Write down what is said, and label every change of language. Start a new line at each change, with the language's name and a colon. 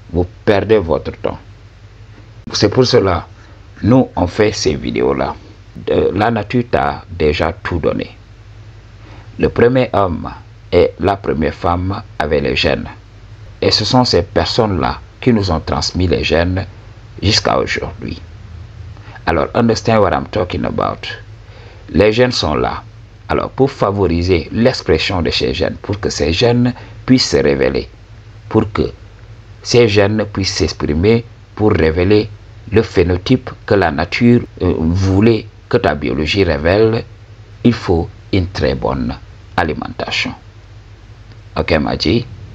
French: Vous perdez votre temps. C'est pour cela, nous, on fait ces vidéos-là. La nature t'a déjà tout donné. Le premier homme et la première femme avaient les gènes. Et ce sont ces personnes-là qui nous ont transmis les gènes jusqu'à aujourd'hui.
English: Alors, understand what I'm talking about?
French: Les gènes sont là. Alors, pour favoriser l'expression de ces gènes, pour que ces gènes puissent se révéler, pour que ces gènes puissent s'exprimer, pour révéler le phénotype que la nature voulait que ta biologie révèle, il faut une très bonne alimentation. Ok, Maji?